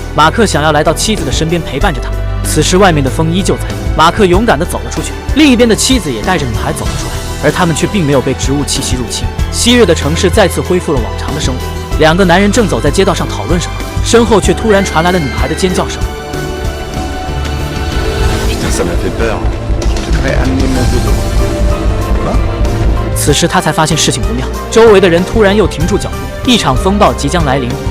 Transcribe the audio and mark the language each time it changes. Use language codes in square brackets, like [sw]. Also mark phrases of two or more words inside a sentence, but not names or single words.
[zh] 马克想要来到妻子的身边陪伴着他们，此时外面的风依旧在，马克勇敢地走了出去，另一边的妻子也带着女孩走了出来。而他们却并没有被植物气息入侵。昔日的城市再次恢复了往常的生活。两个男人正走在街道上讨论什么，身后却突然传来了女孩的尖叫声。 [fr] Putain, ça m'a fait peur. Je devrais amener mon vélo. [zh] 此时他才发现事情不妙，周围的人突然又停住脚步，一场风暴即将来临。